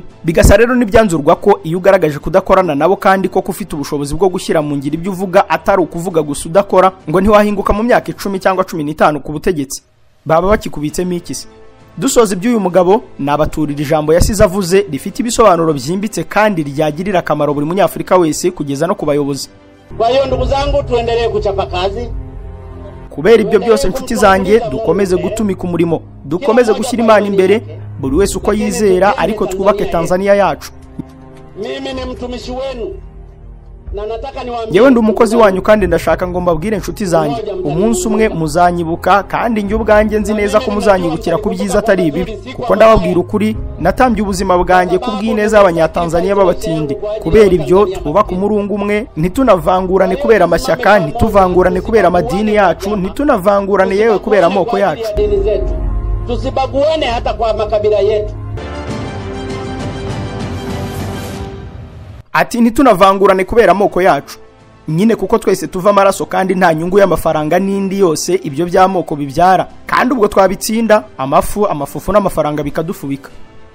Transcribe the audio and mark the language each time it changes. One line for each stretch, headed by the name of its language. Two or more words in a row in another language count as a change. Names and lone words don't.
Kinyarwanda: Bigasa rero n'ibyanzurwa ko iyo ugaragaje kudakorana nabo kandi ko ufite ubushobozi bwo gushyira mu ngiro ibyo uvuga atari ukuvuga gusa udakora, ngo ntiwahinguka mu myaka 10 cyangwa 15 ku butegetsi. Baba bakikubitsemo ikisi. Dusoza iby'uyu mugabo nabaturira ijambo yasize avuze rifite ibisobanuro byimbitse kandi ryagirira akamaro buri munyafrika wese kugeza no kubayobozi.
Swahili: Kwa hiyo ndugu zangu, tuendelee kuchapa kazi.
Kinyarwanda: Kubera ibyo byose nshuti zanjye, dukomeze gutumika umurimo, dukomeze gushyira Imana imbere, buri wese uko yizera, ariko twubake Tanzania yacu.
Swahili: Mimi ni mtumishi wenu na nataka niwaambie,
Kinyarwanda: yewe ndi umukozi wanyu, kandi ndashaka ngo mbabwire nshuti zanjye, umunsi umwe muzanyibuka, kandi njye ubwanjye nzi neza ko muzanyibukira ku byiza atari ibibi, kuko ndababwira ukuri natambye ubuzima bwanjye ku bw'ineza y'Abanyatanzania b'abatindi. Kubera ibyo twubaka umurungu umwe, ntitunavangurane kubera amashyaka, ntituvangurane kubera amadini yacu, ntitunavangurane yewe kubera amoko yacu.
Swahili: Tusibaguane hata kwa makabila yetu.
Kinyarwanda: Ati ntitunavangurane kubera amoko yacu. Nyine kuko twese tuva amaraso, kandi nta nyungu y'amafaranga n'indi yose ibyo by'amoko bibyara, kandi ubwo twabitsinda amafufu n'amafaranga bikadufubika.